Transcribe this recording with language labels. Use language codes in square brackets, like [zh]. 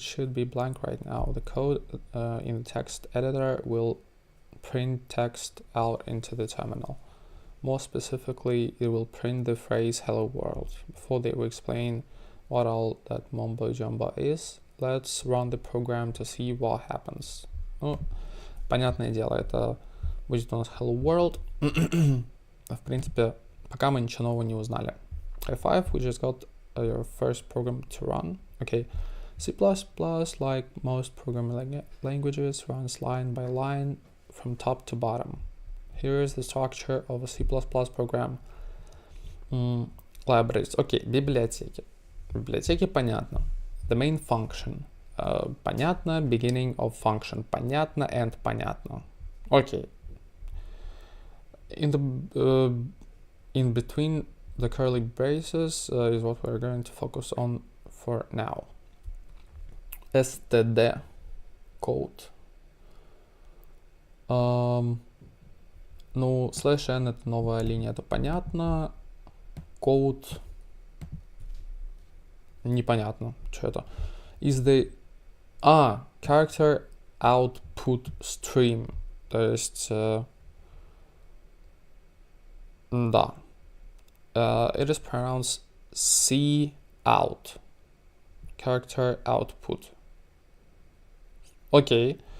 [en] It should be blank right now. The code in the text editor will print text out into the terminal. More specifically, it will print the phrase hello world. Before they will explain what all that mumbo jumbo is, let's run the program to see what happens. [ru] Ну, понятное дело, это будет у нас hello world. В принципе, пока мы ничего нового не узнали. [en] High five, we just got your first program to run. Okay, C++, like most programming languages, runs line by line from top to bottom. Here is the structure of a C++ program. Libraries. [ru] Okay, библиотеки. Библиотеки понятно. [en] The main function. [ru] Понятно. [en] Beginning of function. [ru] Понятно. [en] End [ru] понятно. [en] Okay. In between the curly braces is what we're going to focus on for now. std code. [ru] Ну, /n это новая линия, это понятно. Code непонятно, что это. [en] Is the character output stream. [ru] То есть да. [en] It is pronounced C out. Character output. Okay.